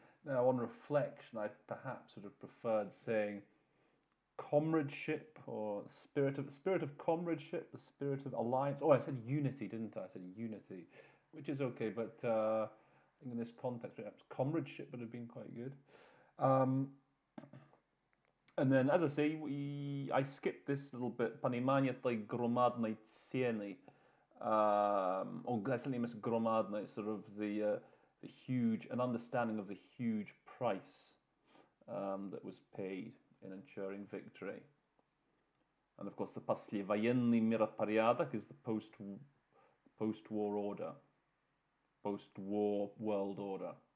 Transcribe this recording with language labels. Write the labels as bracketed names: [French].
[English] Now, on reflection, I perhaps would have preferred saying comradeship or spirit of comradeship, the spirit of alliance. Oh, I said unity, didn't I? I said unity, which is okay, but I think in this context, perhaps comradeship would have been quite good. And then, as I say, I skipped this little bit. [Russian] Понимание той громадной цены. [English] Or certainly miss громадной, sort of the huge, an understanding of the huge price that was paid in ensuring victory. And of course, the [Russian] послевоенный миропорядок [English] is the post-war order, post-war world order.